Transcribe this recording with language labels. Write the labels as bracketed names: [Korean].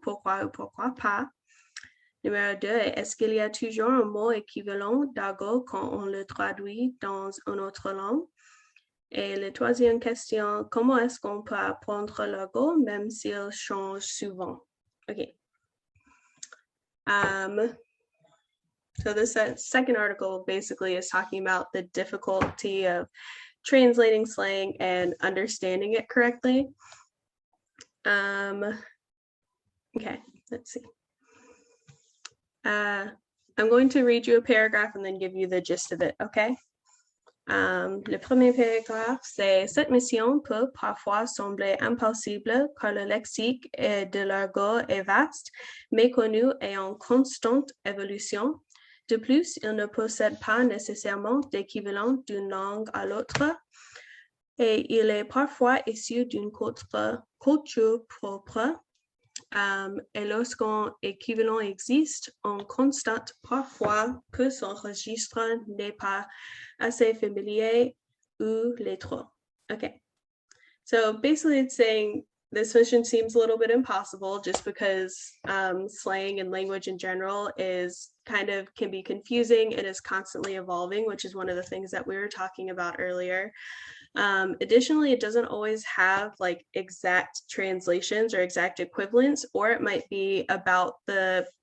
[French] Pourquoi ou pourquoi pas? Numéro 2, est-ce qu'il y a toujours un mot équivalent d'argot quand on le traduit dans une autre langue? Et la troisième question, comment est-ce qu'on peut apprendre l'argot même s'il change souvent? [English] Okay. So this second article basically is talking about the difficulty of translating slang and understanding it correctly. Okay, let's see. I'm going to read you a paragraph and then give you the gist of it, okay? [French] Le premier paragraphe, c'est: cette mission peut parfois sembler impossible car le lexique de l'argot est vaste, méconnu et en constante évolution. De plus, il ne possède pas nécessairement d'équivalent d'une langue à l'autre et il est parfois issu d'une culture propre. Et lorsqu'un équivalent existe, on constate parfois que son registre n'est pas assez familiar ou les trop. [English] Okay, so basically it's saying this mission seems a little bit impossible just because slang and language in general is kind of can be confusing and is constantly evolving, which is one of the things that we were talking about earlier. Additionally, it doesn't always have like exact translations or exact equivalents, or it might be about the